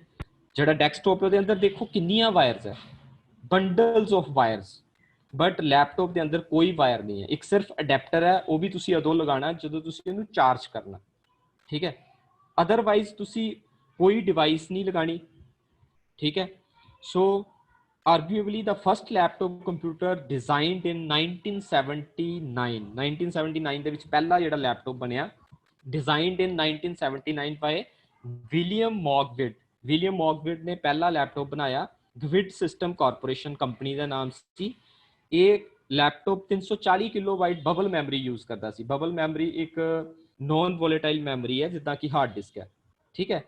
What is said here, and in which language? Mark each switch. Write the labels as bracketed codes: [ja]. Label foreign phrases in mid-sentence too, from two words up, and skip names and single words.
[pa] ਜਿਹੜਾ ਡੈਸਕਟਾਪ ਉਹਦੇ ਅੰਦਰ ਦੇਖੋ ਕਿੰਨੀਆਂ ਵਾਇਰਸ ਹੈ, [en] bundles of wires, but laptop [pa] ਦੇ ਅੰਦਰ ਕੋਈ ਵਾਇਰ ਨਹੀਂ ਹੈ, ਇੱਕ ਸਿਰਫ ਅਡੈਪਟਰ ਹੈ, ਉਹ ਵੀ ਤੁਸੀਂ ਉਦੋਂ ਲਗਾਉਣਾ ਜਦੋਂ ਤੁਸੀਂ ਇਹਨੂੰ ਚਾਰਜ ਕਰਨਾ, ਠੀਕ ਹੈ। ਅਦਰਵਾਈਜ਼ ਤੁਸੀਂ ਕੋਈ ਡਿਵਾਈਸ ਨਹੀਂ ਲਗਾਣੀ, ਠੀਕ ਹੈ। [en] ਸੋ arguably the first laptop computer designed in 1979 [pa] ਦੇ ਵਿੱਚ ਪਹਿਲਾ ਜਿਹੜਾ ਲੈਪਟਾਪ ਬਣਿਆ, [en] designed in 1979 by [pa] ਵਿਲੀਅਮ ਮੌਕਵਿਡ ਨੇ ਪਹਿਲਾ ਲੈਪਟਾਪ ਬਣਾਇਆ। ਗਵਿਡ ਸਿਸਟਮ ਕਾਰਪੋਰੇਸ਼ਨ ਕੰਪਨੀ ਦਾ ਨਾਮ ਸੀ। ਇਹ ਲੈਪਟਾਪ 340 [en] kilobyte bubble memory use [pa] ਕਰਦਾ ਸੀ। [en] bubble memory [pa] ਇੱਕ [en] non volatile memory [pa] ਹੈ ਜਿੱਦਾਂ ਕਿ [en] hard disk [pa] ਹੈ, ਠੀਕ ਹੈ।